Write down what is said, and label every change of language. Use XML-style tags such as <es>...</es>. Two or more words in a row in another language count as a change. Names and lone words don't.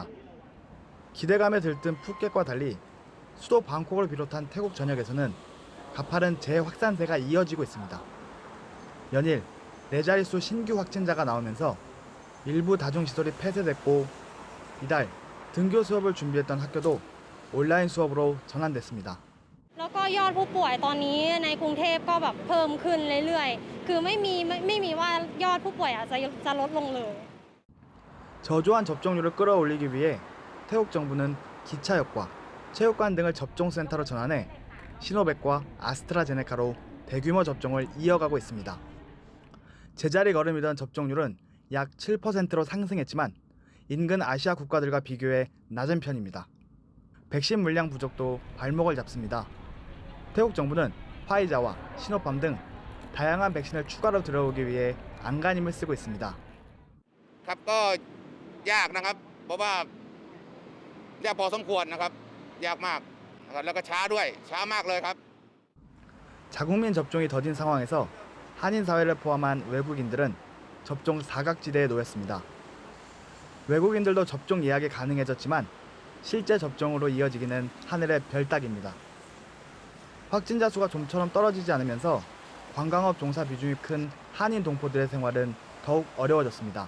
<ko>기대감에 들뜬 푸켓과 달리 수도 방콕을 비롯한 태국 전역에서는 가파른 재확산세가 이어지고 있습니다. 연일 4자릿수 신규 확진자가 나오면서 일부 다중시설이 폐쇄됐고 이달 등교 수업을 준비했던 학교도 온라인 수업으로 전환됐습니다.</ko> <th>แล้วก็ยอดผู้ป่วยตอนนี้ในกรุงเทพก็แบบเพิ่มขึ้นเรื่อยๆคือไม่มีว่ายอดผู้ป่วยจะลดลงเลย</th> <ko>저조한 접종률을 끌어올리기 위해 태국 정부는 기차역과 체육관 등을 접종센터로 전환해 시노백과 아스트라제네카로 대규모 접종을 이어가고 있습니다. 제자리 걸음이던 접종률은 약 7%로 상승했지만 인근 아시아 국가들과 비교해 낮은 편입니다. 백신 물량 부족도 발목을 잡습니다. 태국 정부는 화이자와 시노팜 등 다양한 백신을 추가로 들어오기 위해 안간힘을 쓰고 있습니다.</ko> <th>ครับก็ยากนะครับเพราะว่ายากพอสมควรนะครับยากมากนะครับแล้วก็ช้าด้วยช้ามากเลยครับ</th> <ko>자국민 접종이 더딘 상황에서 한인 사회를 포함한 외국인들은 접종 사각지대에 놓였습니다. 외국인들도 접종 예약이 가능해졌지만 실제 접종으로 이어지기는 하늘의 별 따기입니다. 확진자 수가 좀처럼 떨어지지 않으면서 관광업 종사 비중이 큰 한인 동포들의 생활은 더욱 어려워졌습니다.</ko>